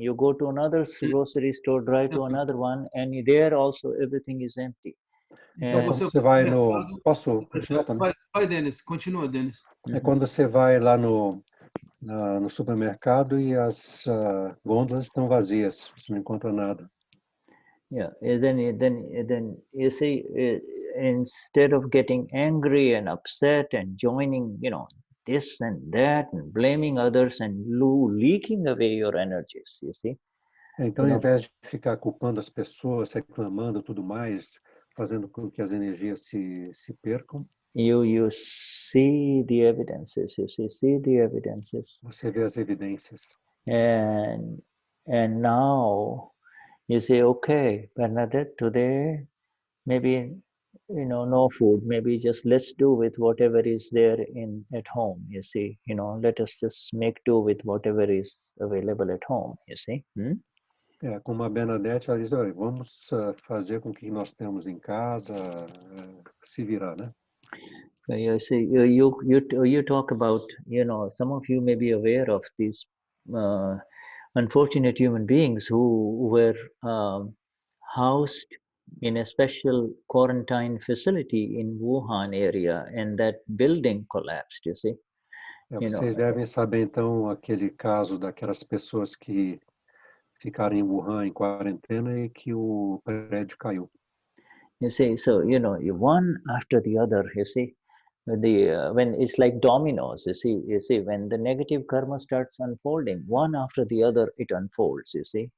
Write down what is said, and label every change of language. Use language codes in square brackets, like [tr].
[en] You go to another grocery store, drive to another one, and there also everything is empty. [pt] Então, quando você vai no... Posso continuar também? Vai, Dennis. Continua, Dennis. É quando você vai lá no supermercado e as gôndolas estão vazias, você não encontra nada. [en] Yeah, then you see, instead of getting angry and upset and joining, this and that and blaming others and leaking away your energies, you see. [pt] Então, ao invés de ficar culpando as pessoas, reclamando tudo mais, fazendo com que as energias se percam, [en] you see the evidences. See the evidences. [pt] Você vê as evidências. [en] And now you say, okay, Bernadette, today maybe no food, maybe just let's do with whatever is there at home. You see, let us just make do with whatever is available at home. You see. [pt] Como a Bernadette, ela diz, olha, vamos fazer com que nós temos em casa, se virar, né? [en] You see, you talk about, some of you may be aware of these unfortunate human beings who were housed in a special quarantine facility in Wuhan area, and that building collapsed, you see. [pt] Vocês devem saber, então, aquele caso daquelas pessoas que ficaram em Wuhan em quarentena e que o prédio caiu. [en] You see, so, one after the other, you see, when it's like dominoes, you see, when the negative karma starts unfolding, one after the other, it unfolds, you see.